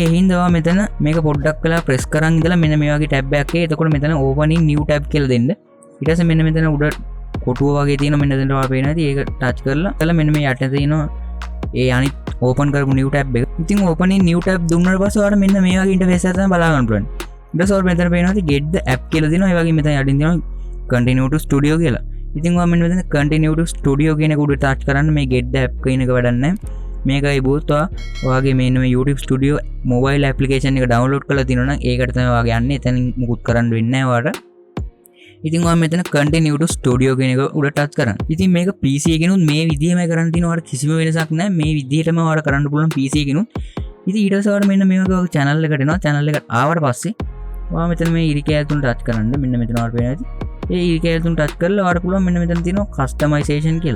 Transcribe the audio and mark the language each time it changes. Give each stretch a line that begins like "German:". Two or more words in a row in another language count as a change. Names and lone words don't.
Sinhala: ඒ හින්දා ඔයා මෙතන මේක පොඩ්ඩක් වෙලා press කරන් ඉඳලා මෙන්න මේ වගේ tab එකක් එයි. එතකොට මෙතන
English: opening new tab
Sinhala: කියලා දෙන්න. ඊට පස්සේ මෙන්න මෙතන උඩ කොටුව වගේ තියෙන මෙන්න මෙතනට ඔයා පේනවා. ඉතින් ඒක ටච් කරලා මෙන්න මේ යට තියෙනවා ඒ අනිත් open කරපු
English: new tab
Sinhala: එක. ඉතින්
English: opening new tab
Sinhala: දුන්නාට පස්සේ ඔයාලට මෙන්න මේ වගේ interface එක තමයි බලා ගන්න පුළුවන්. ඊට පස්සේ ඔයාලට මෙතන පේනවා
English: get the app
Sinhala: කියලා දෙනවා. ඒ වගේ මෙතන යටින් දෙනවා
English: continue to studio
Sinhala: කියලා. ඉතින් ඔයා මෙන්න මෙතන
English: continue to studio
Sinhala: කියන එක උඩ ටච් කරන්න. මේ
English: get the app
Sinhala: කියන එක වැඩක් නැහැ. මේකයි බෝත් ඔයාගේ මේ YouTube Studio
English: mobile application
Sinhala: එක download කරලා තියෙනවා නම් ඒකට තමයි ඔයාගේ යන්නේ. එතනින් මුකුත් කරන්න වෙන්නේ නැහැ ඔයාට. ඉතින් ඔයා මෙතන
English: continue to studio
Sinhala: කියන එක උඩ ටච් කරන්න. ඉතින් මේක PC එකකිනුත් මේ විදිහමයි කරන්න තියෙනවා. ඔයාට කිසිම වෙනසක් නැහැ. මේ විදිහටම ඔයාට කරන්න පුළුවන් PC එකකිනුත්. ඉතින් ඊට පස්සේ ඔයාට මෙන්න මේ වගේ channel එකට එනවා. channel එකට ආවට පස්සේ ඔයා මෙතන මේ ඉරිකෑල් තුන ටච් කරන්න. මෙන්න මෙතන ඔයාලට පේනවා. ඒ ඉරිකෑල් තුන ටච් කරලා ඔයාලට පුළුවන් මෙන්න මෙතන තියෙනවා customization කියලා.